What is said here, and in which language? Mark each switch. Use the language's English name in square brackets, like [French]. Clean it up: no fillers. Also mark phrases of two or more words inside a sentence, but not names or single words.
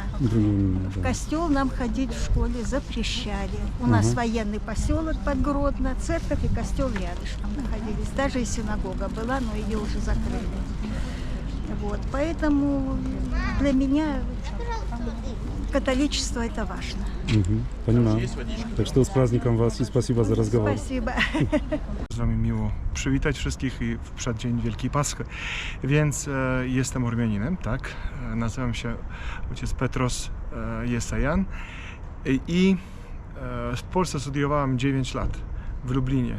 [Russian] В костел нам ходить в школе запрещали. У нас военный поселок под Гродно, церковь и костел рядышком находились. Даже и синагога была, но ее уже закрыли. Вот, поэтому для меня католичество это важно. [Polish] Ponieważ. Tak что z праздником was i спасибо za rozmowę. [Russian] Спасибо. [Polish] Z wami miło przywitać wszystkich i w przeddzień Wielkiej Paschy. Więc jestem Ormianinem, tak? Nazywam się ojciec Petros Jesajan i w Polsce studiowałem 9 lat w Lublinie.